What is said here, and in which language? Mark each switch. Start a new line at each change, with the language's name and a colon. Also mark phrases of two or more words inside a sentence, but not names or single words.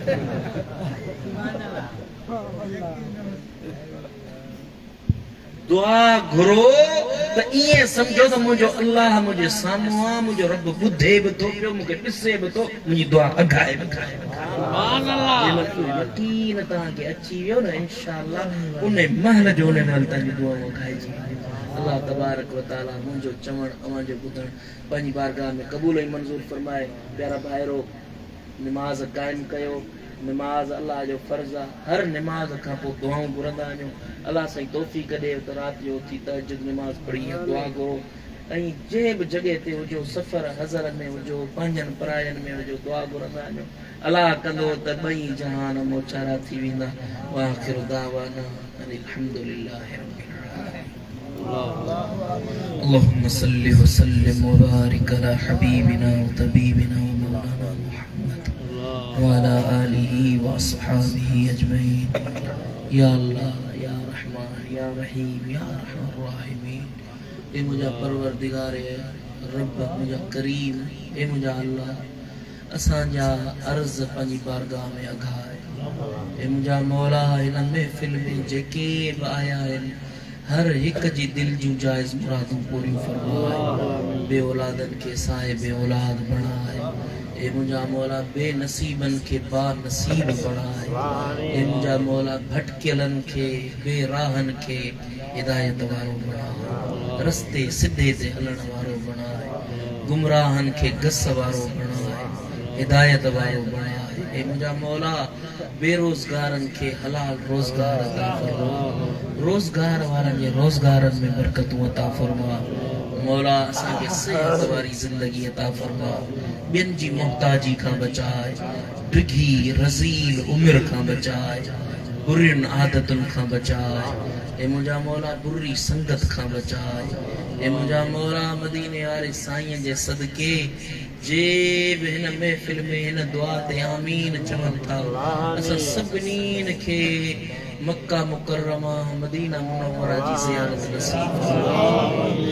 Sindhi: दुआ घुरो त ईअं सम्झो त मुंहिंजो अल्लाह मुंहिंजे साम्हूं आहे मुंहिंजो रब ॿुधे बि थो पियो मूंखे ॾिसे बि थो मुंहिंजी दुआ अघाए बि थो।
Arabic: سبحان الله
Sindhi: यकीन तव्हांखे अची वियो न इंशाअल्लाह उन महल जो उन महिल तव्हांजी दुआ अघाइजी।
Arabic: الله تبارك وتعالى
Sindhi: मुंहिंजो चवण अवां जो ॿुधण पंहिंजी बारगाह में क़बूल ऐं मंज़ूर फरमाए। प्यारा भाइरो निमाज़ क़ाइम कयो निमाज़ अल्लाह जो फर्ज़ आहे हर निमाज़ खां पोइ दुआऊं घुरंदा वञो अल्लाह साईं तौफ़ीक़ ॾे त राति जो उथी तहज्जुद निमाज़ पढ़ी दुआ घुरो ऐं जंहिं बि जॻह ते हुजो सफ़र हज़र में हुजो पंहिंजनि परायनि में हुजो दुआ घुरंदा वञो अल्लाह कंदो त ॿई जहान मोचारा थी वेंदा।
Arabic: وآخر دعوانا الحمد لله رب العالمين. اللهم صل وسلم وبارك على حبيبنا وطبيبنا ومولانا محمد وعلى آله وأصحابه أجمعين. يا الله يا رحمن يا رحيم يا أرحم الراحمين.
Sindhi: ए मुझा परवरदिगार रब मुझा करीम ए मुझा अल्लाह असांजा अर्ज़ पंहिंजी बारगाह में अघाए ए मुझा मौला हिन महफ़िल में जेके बि आया आहिनि हर हिक जी दिल जूं जायज़ मुरादूं पूरियूं फरमाए बे औलादन के साहिब औलाद बणाए ए मुझा मौला बेनसीबन के बा नसीब बणाए ए मुझा मौला भटकियलन के बेराहन के हिदायत वारो बणाए रस्ते सिधे ते हलण वारो बणाए गुमराहन के गस वारो बणाए हिदायत वारो बणाए ए मुझा मौला बेरोजगारन के हलाल रोजगार अता फरमा रोजगार वारन जे रोजगारन में बरकतूं अता फरमा मौला असांखे सेहत वारी जिंदगी अता फरमा ॿियनि जी मोहताजी खां बचाए डिघी रज़ील उमिरि खां बचाए बुरियुनि आदतुनि खां बचाए ए मुंहिंजा मौला बुरी संगत खां बचाए ए मुंहिंजा मौला मदीने वारे साईं जे सदके जे बि हिन महफ़िल में हिन दुआ ते आमीन चवनि था असां सभिनीनि खे मक्का मुकर्रमा मदीना मुनव्वरा जी ज़ियारत नसीब फरमाए।